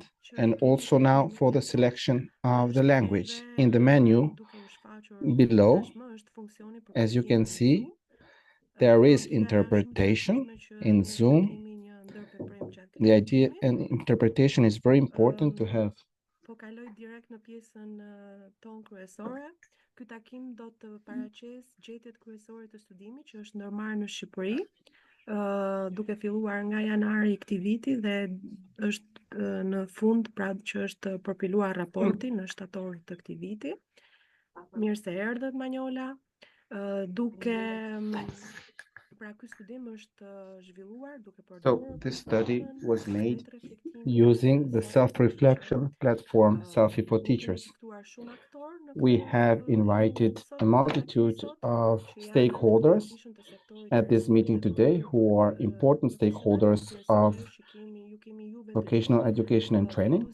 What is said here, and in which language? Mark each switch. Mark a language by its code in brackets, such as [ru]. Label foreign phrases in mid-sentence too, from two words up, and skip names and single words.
[en] And also now for the selection of the language. In the menu below, as you can see, there is interpretation in Zoom. The idea and interpretation is very important to have. [sq] Ky takim do të paraqes gjetjet kryesore të studimit që është ndërmarrë në Shqipëri, duke filluar nga janari i këtij viti dhe është në fund, pra që është përpiluar raporti në shtator të këtij viti. Mirë se erdhët, Manjola. [en] So this study was made using the self-reflection platform SELFIE for Teachers. We have invited a multitude of stakeholders at this meeting today who are important stakeholders of vocational education and training.